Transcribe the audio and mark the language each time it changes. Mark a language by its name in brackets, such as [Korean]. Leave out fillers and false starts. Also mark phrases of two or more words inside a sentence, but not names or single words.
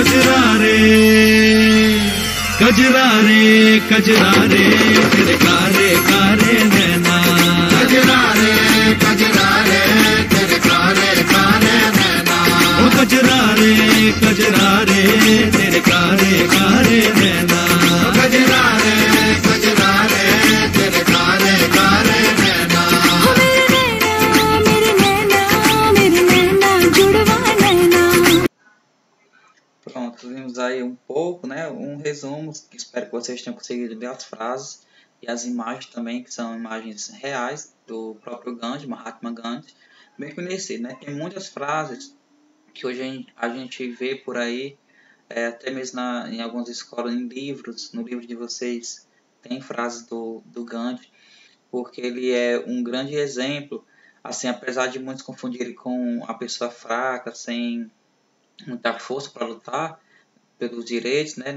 [Hindi] कजरा रे तेरे कारे कारे नैना कजरा रे तेरे कारे कारे नैना ओ कजरा रे तेरे कारे कारे नैना कजरा रे तेरे कारे कारे नैना हो मेरे नैना जुड़वा नैना [Portuguese] Pronto, vimos aí um pouco, né, um resumo, que espero que vocês tenham conseguido ler as frases e as imagens também, que são imagens reais do próprio Gandhi, Mahatma Gandhi, bem conhecido, né? Tem muitas frases que hoje a gente vê por aí, até mesmo em algumas escolas, em livros, no livro de vocês, tem frases do Gandhi, porque ele é um grande exemplo, assim, apesar de muitos confundirem com a pessoa fraca, sem muita força para lutar pelos direitos, né?